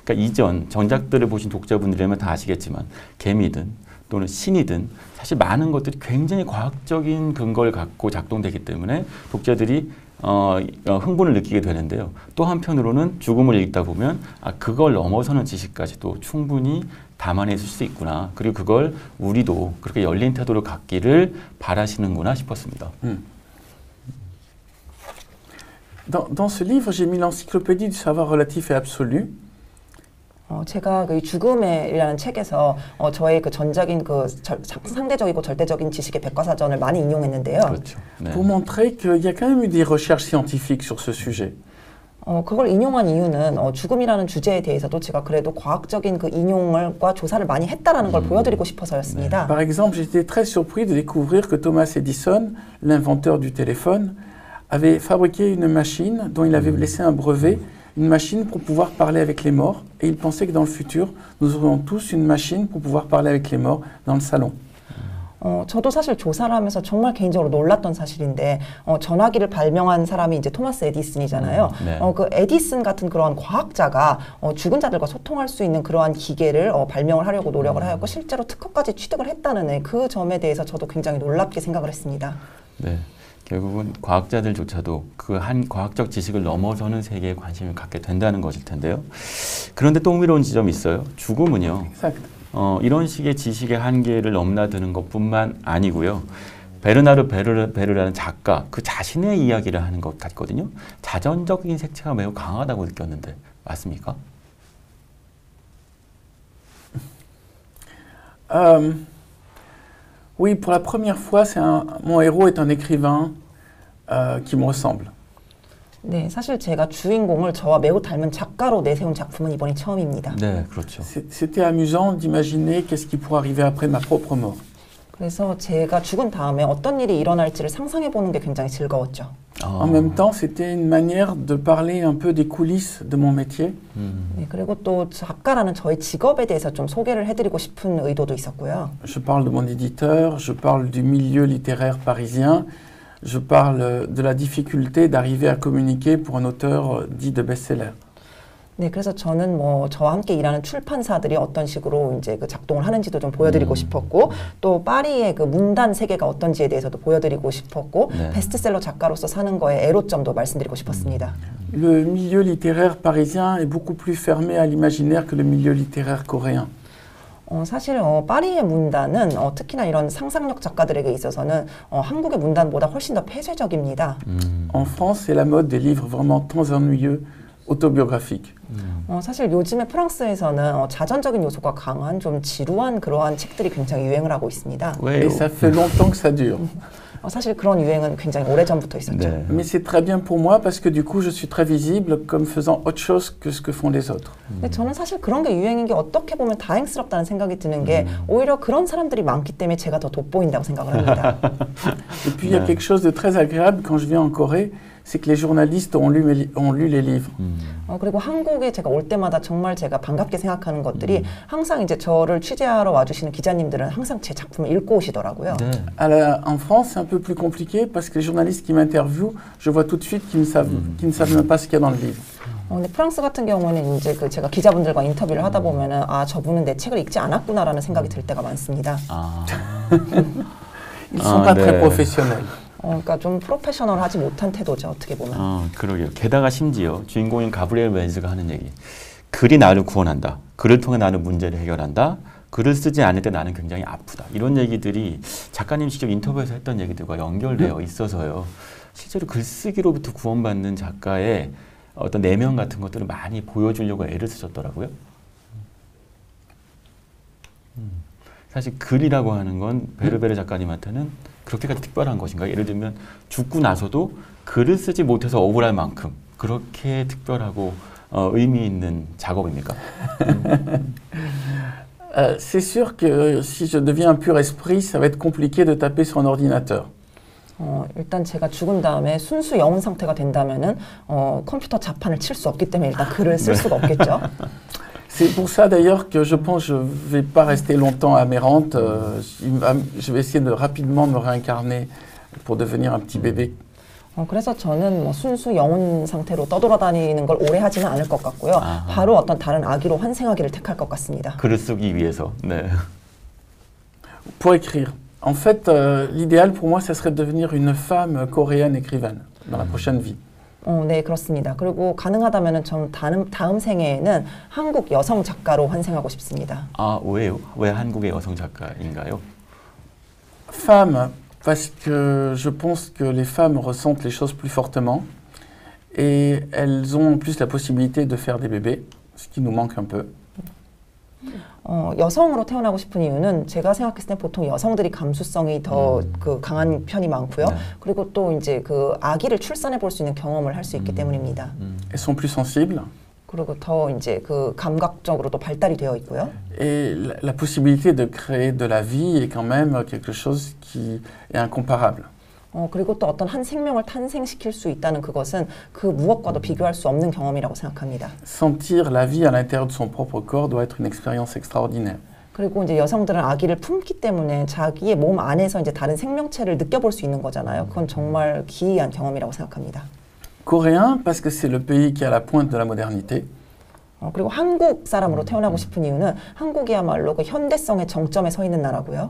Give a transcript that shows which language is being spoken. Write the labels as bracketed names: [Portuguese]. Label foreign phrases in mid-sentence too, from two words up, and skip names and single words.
[Korean] 그러니까 이전 전작들을 보신 독자분들이라면 다 아시겠지만 개미든 또는 신이든 사실 많은 것들이 굉장히 과학적인 근거를 갖고 작동되기 때문에 독자들이 흥분을 느끼게 되는데요. 또 한편으로는 죽음을 읽다 보면 그걸 넘어서는 지식까지도 충분히 담아낼 수 있구나. 그리고 그걸 우리도 그렇게 열린 태도를 갖기를 바라시는구나 싶었습니다. [French] Dans ce livre, j'ai mis l'encyclopédie du savoir relatif et absolu. [Korean] 제가 그 죽음이라는 책에서 저의 그 전적인 그 상대적이고 절대적인 지식의 백과사전을 많이 인용했는데요. 그렇죠. 네. [French] Pour montrer qu'il y a quand même eu des recherches scientifiques sur ce sujet. [Korean] 그걸 인용한 이유는 죽음이라는 주제에 대해서도 제가 그래도 과학적인 그 인용과 조사를 많이 했다라는 걸 보여드리고 싶어서였습니다. [French] Par exemple, j'étais très surpris de découvrir que Thomas Edison, l'inventeur du téléphone, avait fabriqué une machine dont il avait laissé un brevet, une machine pour pouvoir parler avec les morts, et il pensait que dans le futur, nous aurions tous une machine pour pouvoir parler avec les morts dans le salon. [Korean] 저도 사실 조사를 하면서 정말 개인적으로 놀랐던 사실인데 전화기를 발명한 사람이 이제 토마스 에디슨이잖아요. 네. 그 에디슨 같은 그런 과학자가 죽은 자들과 소통할 수 있는 그러한 기계를 발명을 하려고 노력을 하였고 실제로 특허까지 취득을 했다는 그 점에 대해서 저도 굉장히 놀랍게 생각을 했습니다. 네. 결국은 과학자들조차도 그 한 과학적 지식을 넘어서는 세계에 관심을 갖게 된다는 것일 텐데요. 그런데 또 흥미로운 지점이 있어요. 죽음은요. [French] Exact. [Korean] 이런 식의 지식의 한계를 넘나드는 것뿐만 아니고요. 베르나르 베르라는 작가 그 자신의 이야기를 하는 것 같거든요. 자전적인 색채가 매우 강하다고 느꼈는데 맞습니까? [French] Oui, pour la première fois, mon héros est un écrivain qui me ressemble. [Korean] 네, 사실 제가 주인공을 저와 매우 닮은 작가로 내세운 작품은 이번이 처음입니다. 네, 그렇죠. [French] C'était amusant d'imaginer qu'est-ce qui pourrait arriver après ma propre mort. [Korean] 그래서 제가 죽은 다음에 어떤 일이 일어날지를 상상해 보는 게 굉장히 즐거웠죠. [French] En même temps, c'était une manière de parler un peu des coulisses de mon métier. [Korean] 네, 그리고 또 작가라는 저의 직업에 대해서 좀 소개를 해드리고 싶은 의도도 있었고요. [French] Je parle de mon éditeur, je parle du milieu littéraire parisien, je parle de la difficulté d'arriver à communiquer pour un auteur dit de best-seller. [Korean] 네, 그래서 저는 저와 함께 일하는 출판사들이 어떤 식으로 이제 그 작동을 하는지도 좀 보여드리고 싶었고, 또 파리의 그 문단 세계가 어떤지에 대해서도 보여드리고 싶었고, 네. 베스트셀러 작가로서 사는 거에 애로점도 말씀드리고 싶었습니다. [French] Le milieu littéraire parisien est beaucoup plus fermé à l'imaginaire que le milieu littéraire coréen. [Korean] 사실 파리의 문단은 특히나 이런 상상력 작가들에게 있어서는 한국의 문단보다 훨씬 더 폐쇄적입니다. [French] En France, c'est la mode des livres vraiment très ennuyeux, autobiographiques. [Korean] 사실 요즘에 프랑스에서는 자전적인 요소가 강한 좀 지루한 그러한 책들이 굉장히 유행을 하고 있습니다. 왜요? [French] Et ça fait longtemps que ça dure. [Korean] 사실 그런 유행은 굉장히 오래전부터 있었죠. 네. [French] Mais c'est très bien pour moi parce que du coup, je suis très visible comme faisant autre chose que ce que font les autres. [Korean] 근데 저는 사실 그런 게 유행인 게 어떻게 보면 다행스럽다는 생각이 드는 게 오히려 그런 사람들이 많기 때문에 제가 더 돋보인다고 생각을 합니다. [French] Et puis, il y a quelque chose de très agréable quand je viens en Corée, c'est que les journalistes ont lu les livres. [Korean] 그리고 한국에 제가 올 때마다 정말 제가 반갑게 생각하는 것들이 항상 이제 저를 취재하러 와주시는 기자님들은 항상 제 작품을 읽고 오시더라고요. 네. [French] En France, c'est un peu plus compliqué parce que les journalistes qui m'interviewent, je vois tout de suite qu'ils ne savent même pas ce qu'il y a dans le livre. [Korean] 근데 프랑스 같은 경우는 이제 그 제가 기자분들과 인터뷰를 하다 보면은 저분은 내 책을 읽지 않았구나라는 생각이 들 때가 많습니다. [French] Ils sont pas [Korean] 네. [French] très professionnels. [Korean] 그러니까 좀 프로페셔널하지 못한 태도죠, 어떻게 보면. 그러게요. 게다가 심지어 주인공인 가브리엘 웰즈가 하는 얘기. 글이 나를 구원한다. 글을 통해 나는 문제를 해결한다. 글을 쓰지 않을 때 나는 굉장히 아프다. 이런 얘기들이 작가님 직접 인터뷰에서 했던 얘기들과 연결되어 있어서요. 실제로 글쓰기로부터 구원받는 작가의 어떤 내면 같은 것들을 많이 보여주려고 애를 쓰셨더라고요. 사실 글이라고 하는 건 베르베르 작가님한테는 그렇게까지 특별한 것인가? 예를 들면 죽고 나서도 글을 쓰지 못해서 억울할 만큼 그렇게 특별하고 의미 있는 작업입니까? [French] C'est sûr que si je deviens un pur esprit, ça va être compliqué de taper sur un ordinateur. [Korean] 일단 제가 죽은 다음에 순수 영혼 상태가 된다면은 컴퓨터 자판을 칠 수 없기 때문에 일단 글을 쓸 수가 없겠죠. [French] C'est pour ça d'ailleurs que je pense que je ne vais pas rester longtemps à Mérante. Je vais essayer de rapidement me réincarner pour devenir un petit bébé. [Korean] 그래서 저는 순수 영혼 상태로 떠돌아다니는 걸 오래 하지는 않을 것 같고요. 바로 어떤 다른 아기로 환생하기를 택할 것 같습니다. 글을 쓰기 위해서. 네. [French] Pour écrire. En fait, l'idéal pour moi, ça serait de devenir une femme coréenne écrivaine dans la prochaine vie. [Korean] 네, 그렇습니다. 그리고 가능하다면 전 다음 생애에는 한국 여성 작가로 환생하고 싶습니다. 아, 왜요? 왜 한국의 여성 작가인가요? [French] Femme, parce que je pense que les femmes ressentent les choses plus fortement et elles ont en plus la possibilité de faire des bébés, ce qui nous manque un peu. [Korean] 여성으로 태어나고 싶은 이유는 제가 생각했을 때 보통 여성들이 감수성이 더 그 강한 편이 많고요. 네. 그리고 또 이제 그 아기를 출산해 볼 수 있는 경험을 할 수 있기 때문입니다. [French] Elles sont plus sensibles [Korean] 그리고 더 이제 그 감각적으로도 발달이 되어 있고요. [French] et la possibilité de créer de la vie est quand même quelque chose qui est incomparable. [Korean] 그리고 또 어떤 한 생명을 탄생시킬 수 있다는 그것은 그 무엇과도 비교할 수 없는 경험이라고 생각합니다. [French] Sentir la vie à l'intérieur de son propre corps doit être une expérience extraordinaire. [Korean] 그리고 이제 여성들은 아기를 품기 때문에 자기의 몸 안에서 이제 다른 생명체를 느껴볼 수 있는 거잖아요. 그건 정말 기이한 경험이라고 생각합니다. [French] Coréen, parce que c'est le pays qui est à la pointe de la modernité. [Korean] 그리고 한국 사람으로 태어나고 싶은 이유는 한국이야말로 그 현대성의 정점에 서 있는 나라고요.